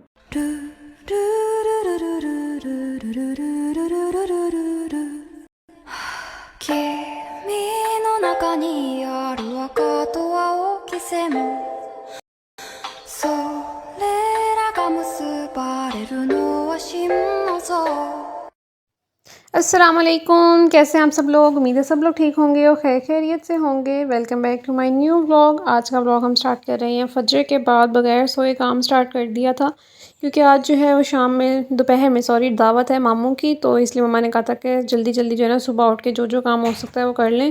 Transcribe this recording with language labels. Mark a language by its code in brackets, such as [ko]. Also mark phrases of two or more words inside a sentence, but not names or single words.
[ja] 君の中にある赤と青き線それらが結ばれるのは心の像 [ar] السلام عليكم. [hi] कैसे हैं आप सब लोग। उम्मीद है सब लोग ठीक होंगे और खैरियत से होंगे। [en] welcome back to my new vlog. [hi] आज का व्लॉग हम स्टार्ट कर रहे हैं फजर के बाद। बगैर सोए काम स्टार्ट कर दिया था क्योंकि आज जो है वो शाम में दोपहर में दावत है मामू की, तो इसलिए मम्मा ने कहा था कि जल्दी जल्दी जो है ना सुबह उठ के जो जो काम हो सकता है वो कर लें।